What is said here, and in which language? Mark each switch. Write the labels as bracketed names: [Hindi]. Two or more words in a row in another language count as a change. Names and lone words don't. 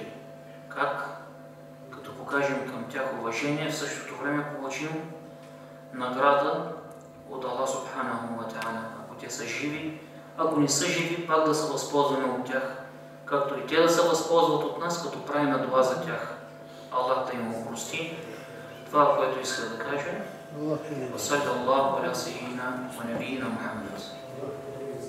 [Bulgarian] Как? Като покажем към тях уважение, в същото време получим награда от Аллах [Arabic] سبحانه وتعالى. [Bulgarian] Ако те са живи, ако не са живи, пак да се възползваме от тях, както и те да се възползват от нас, като правим дуа за тях. Аллах да им опрости. Това, което иска да кажа. [Arabic] وصلى الله على سيدنا ونبينا محمد.